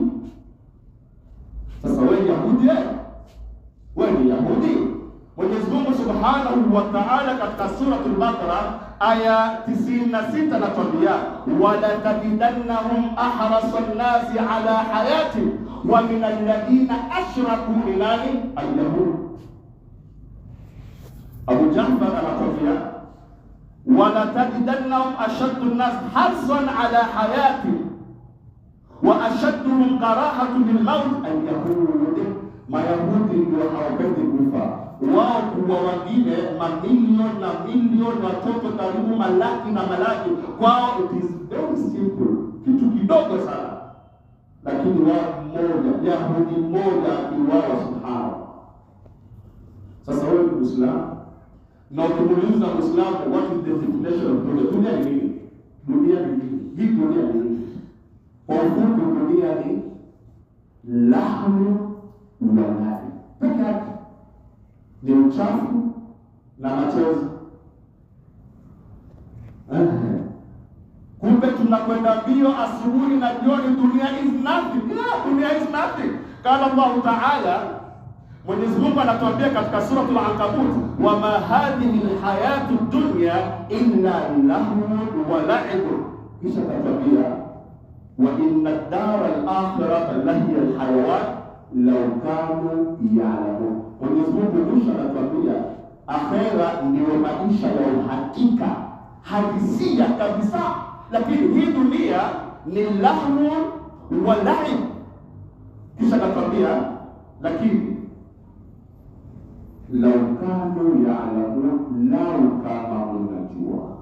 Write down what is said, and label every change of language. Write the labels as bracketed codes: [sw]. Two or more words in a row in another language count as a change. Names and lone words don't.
[sw] Sasa wewe Yahudi, wewe ni Yahudi. Mwenyezi Mungu [ar] سبحانه وتعالى [sw] katika suratul Baqara aya 96 anatuambia, [ar] ولتجدنهم أحرص الناس على حياة ومن الذين أشركوا بلاني اليهود. [sw] Abu Ja'far anatuambia, [ar] ولتجدنهم أشد الناس حرصا على حياة وأشدهم كراهة بالموت اليهود. [sw] Mayahudi ndio hawapendi kufa. Wao kwa wengine mamilioni na milioni watoto karibu malaki na malaki, kwao [en] it is very simple, [sw] kitu kidogo sana. Lakini wao mmoja, Yahudi mmoja akiuawa, subhana. Sasa wewe ni Muislamu na ukimuuliza Muislamu [en] what is the definition of [sw] dunia, dunia ni nini? Dunia ni nini? Hii dunia ni nini? Kwa ufupi, dunia ni lahmu na nari peke yake, ni uchafu na machozi. Kumbe tunakwenda mbio asubuhi na jioni. [en] Dunia is nothing. Dunia is nothing. [ar] قال الله تعالى, [sw] Mwenyezi Mungu anatuambia katika suratul Ankabut, [ar] وما هذه الحياة الدنيا إلا لهو ولعب. [sw] Kisha anatuambia, [ar] وإن الدار الآخرة لهي الحيوان لو كانوا يعلمون. [sw] Mwenyezi Mungu mwisho anatuambia akhera ndio maisha ya uhakika halisia kabisa, lakini hii dunia ni [ar] لهو ولعب. [sw] Kisha anatuambia lakini [ar] لو كانوا يعلمون, [sw] lau kama unajua.